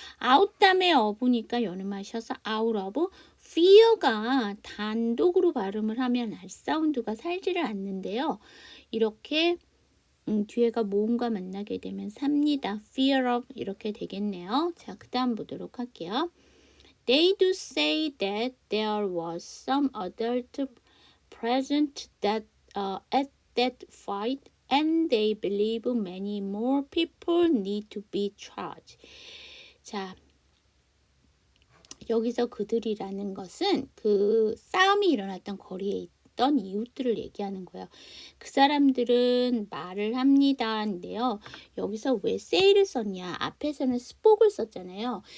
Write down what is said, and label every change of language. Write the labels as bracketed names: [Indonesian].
[Korean] out 다음에 of니까 연음하셔서 [English] out of fear [Korean] 가 단독으로 발음을 하면 R 사운드가 살지를 않는데요. 이렇게 뒤에가 모음과 만나게 되면 삽니다. fear of 이렇게 되겠네요. 자, 그 다음 보도록 할게요. [English] They do say that there was some adult present that at that fight and they believe many more people need to be charged. [Korean] 자, 여기서 그들이라는 것은 그 싸움이 일어났던 거리에 있던 이웃들을 얘기하는 거예요. 그 사람들은 말을 합니다인데요. 여기서 왜 say를 썼냐? 앞에서는 spoke를 썼잖아요.